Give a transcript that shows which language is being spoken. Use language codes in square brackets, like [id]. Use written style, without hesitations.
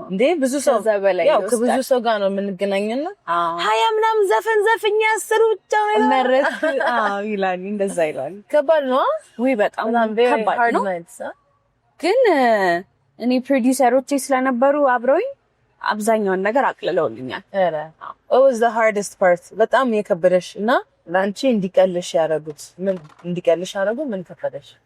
[am] እንዴ ብዙ ሰው ያው ከብዙ ሰው ጋር ነው የምንገናኘውና 20 ምናምን ዘፈኛ 10 ብቻ ነው መረጥ። ይላል እንደዛ ይላል። ከባድ ነው ወይ? በጣም ከባድ ነው። ግን እኔ ፕሮዲዩሰሮቼ ስለነበሩ አብረውኝ አብዛኛውን ነገር አቅልለውልኛል። [en] አረ what was the hardest part? [am] በጣም የከበደሽ እና ላንቺ እንዲቀልሽ ያደረጉት ምን ከበደሽ?